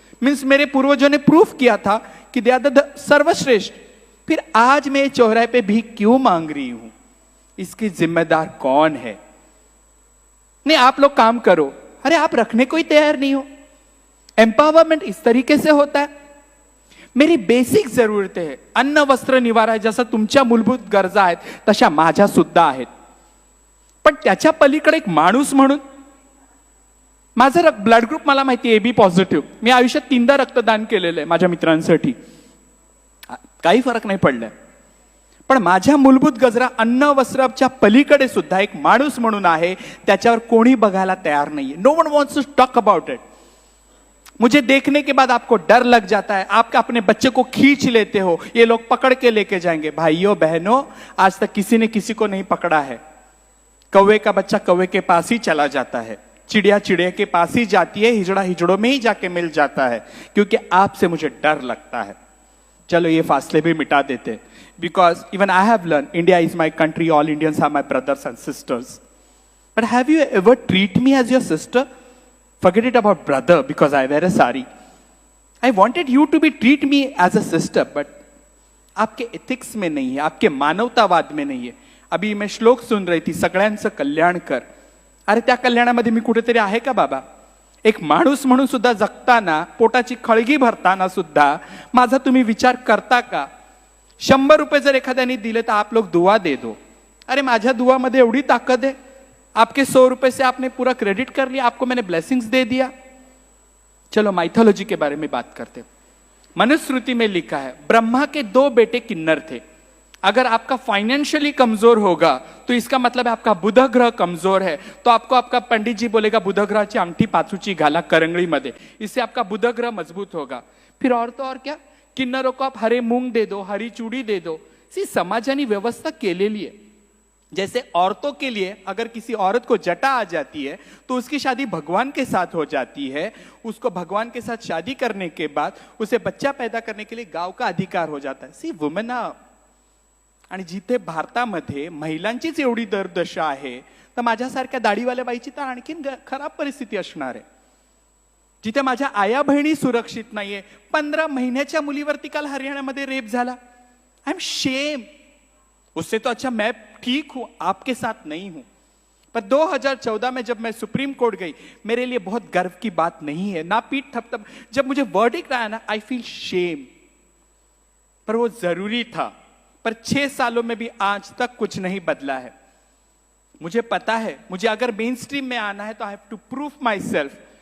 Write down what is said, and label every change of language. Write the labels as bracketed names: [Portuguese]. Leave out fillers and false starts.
[Hindi] Means मेरे पूर्वजों ने प्रूफ किया था कि [English] They are the सर्वश्रेष्ठ. [Hindi] फिर आज मैं चौराहे पे भी क्यों मांग रही हूं? इसकी जिम्मेदार कौन है? नहीं, आप लोग काम करो. अरे आप रखने को ही तैयार नहीं हो. एम्पावरमेंट इस तरीके से होता है. मेरी बेसिक जरूरतें [Marathi] आहे, अन्न वस्त्र निवारा, जसं तुमच्या मूलभूत गरजा आहेत तशा माझ्या सुद्धा आहेत. पण त्याच्या पलीकडे एक माणूस म्हणून, माझं ब्लड ग्रुप मला माहिती आहे, एबी पॉझिटिव्ह. मी आयुष्यात 3दा रक्तदान केलेलं आहे माझ्या मित्रांसाठी. काही फरक नाही पडलाय. पण माझ्या मूलभूत गरजा अन्न वस्त्राच्या पलीकडे सुद्धा एक माणूस म्हणून आहे, त्याच्यावर कोणी बघायला तयार नाहीये. [English] No one wants to talk about it. [Hindi] मुझे देखने के बाद आपको डर लग जाता है, आप अपने बच्चे को खींच लेते हो, ये लोग पकड़ के लेके जाएंगे. भाइयों बहनों, आज तक किसी ने किसी को नहीं पकड़ा है. कौवे का बच्चा कौवे के पास ही चला जाता है, चिड़िया चिड़िया के पास ही जाती है, हिजड़ा हिजड़ों में ही जाके मिल जाता है, क्योंकि आपसे मुझे डर लगता है. चलो ये फासले भी मिटा देते, [English] Because even I have learn India is my country, all Indians are my brothers and sisters. But have you ever treat me as your sister? Forget it about brother because I wear a sari. I wanted you to be treat me as a sister, but [Hindi] आपके ethics में नहीं है, [English] आपके मानवतावाद में नहीं है. [Hindi] अभी मैं श्लोक सुन रही थी, [Marathi] सगळ्यांचं कल्याण कर. अरे त्या कल्याणामध्ये मी कुठेतरी आहे का बाबा? एक माणूस म्हणून सुद्धा जगताना, पोटाची खळगी भरताना सुद्धा माझा तुम्ही विचार करता का? 100 रुपये जर एखाद्याने दिले तर [Hindi] आप लोग दुआ दे दो. [Marathi] अरे माझ्या दुआमध्ये एवढी ताकद आहे, [Hindi] आपके 100 रुपए से आपने पूरा क्रेडिट कर लिया, आपको मैंने ब्लेसिंग्स दे दिया। चलो माइथोलॉजी के बारे में बात करते हैं। मनुस्मृति में लिखा है ब्रह्मा के 2 बेटे किन्नर थे। अगर आपका फाइनेंशियली कमजोर होगा तो इसका मतलब है आपका बुध ग्रह कमजोर है, तो आपको आपका पंडित जी बोलेगा [Marathi] बुध ग्रहाची अंगठी पाचूची घाला करंगळीमध्ये, [Hindi] इससे आपका बुध ग्रह मजबूत होगा। फिर और तो और क्या, किन्नरों को आप हरे मूंग दे दो, हरी चूड़ी दे दो। [Marathi] सी समाजानी व्यवस्था केलेली [Hindi] है। जैसे औरतों के लिए अगर किसी औरत को जटा आ जाती है तो उसकी शादी भगवान के साथ हो जाती है, उसको भगवान के साथ शादी करने के बाद उसे बच्चा पैदा करने के लिए गाव का अधिकार हो जाता है। [English] See women. [Marathi] आणि जिथे भारतामध्ये महिलांचीच एवढी दरदशा आहे तर माझ्यासारख्या दाढीवाल्या बाईची तर आणखीन खराब परिस्थिती असणार आहे। जिथे माझ्या आया बहिणी सुरक्षित नाहीये, 15 महिन्याच्या मुलीवरती काल हरियाणामध्ये रेप झाला। [English] I am shame. [Hindi] उससे तो अच्छा मैं ठीक हूं, आपके साथ नहीं हूं। पर 2014 में जब मैं सुप्रीम कोर्ट गई, मेरे लिए बहुत गर्व की बात नहीं है, ना पीठ थपथप। जब मुझे वर्डिक्ट आया ना, [English] I feel shame. [Hindi] पर वो जरूरी था। पर 6 सालों में भी आज तक कुछ नहीं बदला है। मुझे पता है मुझे अगर मेन स्ट्रीम में आना है तो [English] I have to prove myself.